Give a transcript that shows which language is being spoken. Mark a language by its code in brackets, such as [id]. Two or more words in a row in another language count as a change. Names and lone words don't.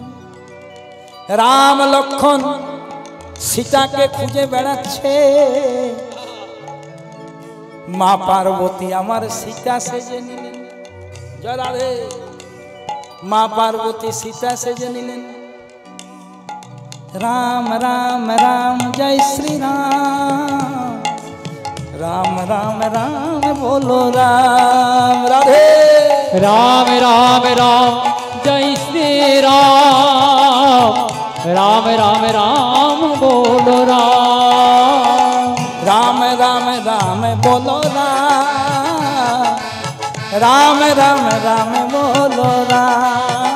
[bn] রাম লক্ষণ সীতাকে খুঁজে বেড়াচ্ছে, মা পার্বতী আমার সীতা সেজে নিলেন। জয় রাধে। মা পার্বতী সীতা সেজে নিলেন। [hi] राम राम राम जय श्री राम, राम राम राम बोलो राम। राधे। राम राम राम जय श्री राम, राम राम राम बोलो राम। राम राम राम बोलो राम, राम राम राम बोलो राम।